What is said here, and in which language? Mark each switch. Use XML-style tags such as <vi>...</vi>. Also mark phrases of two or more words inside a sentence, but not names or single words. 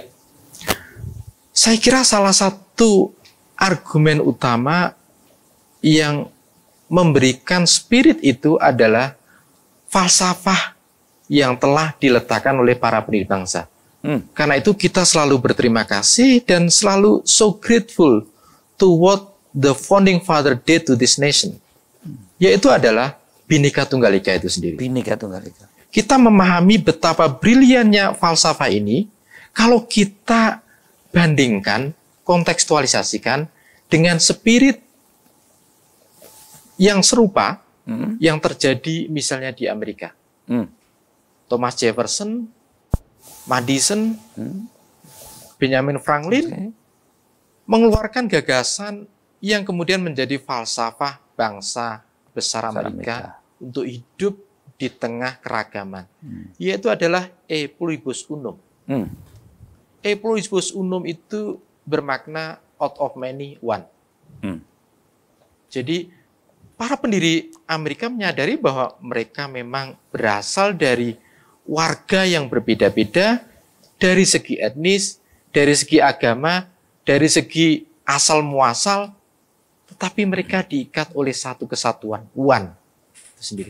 <id>Saya kira salah satu argumen utama yang memberikan spirit itu adalah falsafah yang telah diletakkan oleh para pendiri bangsa. Karena itu kita selalu berterima kasih dan selalu</id> <en>so grateful to what the founding father did to this nation.</en> <id>Yaitu adalah Bhinneka Tunggal Ika itu sendiri. Bhinneka Tunggal Ika. Kita memahami betapa briliannya falsafah ini kalau kita bandingkan, kontekstualisasikan dengan spirit yang serupa yang terjadi misalnya di Amerika. Thomas Jefferson, Madison, Benjamin Franklin mengeluarkan gagasan yang kemudian menjadi falsafah bangsa besar Amerika untuk hidup di tengah keragaman, yaitu adalah</id> <la>E pluribus unum. E pluribus unum</la> <id>itu bermakna</id> <en>out of many one.</en> <id>Jadi para pendiri Amerika menyadari bahwa mereka memang berasal dari warga yang berbeda-beda dari segi etnis, dari segi agama, dari segi asal muasal, tetapi mereka diikat oleh satu kesatuan, one itu sendiri.</id>